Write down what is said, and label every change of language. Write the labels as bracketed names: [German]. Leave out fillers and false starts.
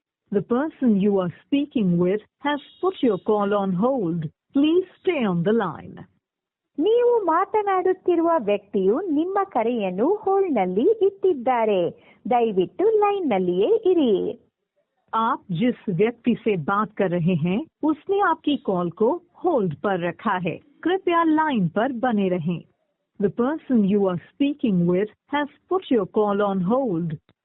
[English] The person you are speaking with has put your call on hold. Please stay on the line. [Kannada] ನೀವು ಮಾತನಾಡುತ್ತಿರುವ ವ್ಯಕ್ತಿಯು ನಿಮ್ಮ ಕರೆಯನ್ನು ಹೋಲ್ಡ್ನಲ್ಲಿ ಇಟ್ಟಿದ್ದಾರೆ. ದಯವಿಟ್ಟು ಲೈನ್ನಲ್ಲಿಯೇ ಇರಿ. [Hindi] आप जिस व्यक्ति से बात कर रहे हैं उसने आपकी कॉल को होल्ड पर रखा है. कृपया लाइन पर बने रहें. [English] The person you are speaking with has put your call on hold.